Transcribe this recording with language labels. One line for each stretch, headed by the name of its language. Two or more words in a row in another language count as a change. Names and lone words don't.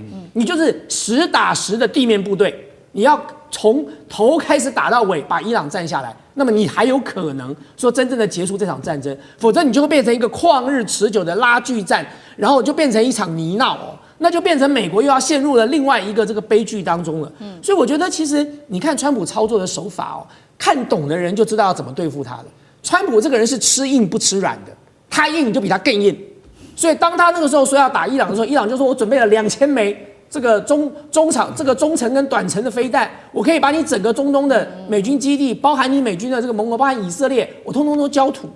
Chinese: 你就是實打實的地面部隊，你要從頭開始打到尾，把伊朗占下來， 那麼你還有可能說真正的結束這場戰爭，否則你就會變成一個曠日持久的拉鋸戰，然後就變成一場泥淖哦，那就變成美國又要陷入了另外一個這個悲劇當中了。所以我覺得其實你看川普操作的手法哦，看懂的人就知道要怎麼對付他了。川普這個人是吃硬不吃軟的，他硬你就比他更硬。所以當他那個時候說要打伊朗的時候，伊朗就說我準備了2000枚這個中程跟短程的飛彈，我可以把你整個中東的美軍基地，包含你美軍的這個盟國，包含以色列，我通通都焦土。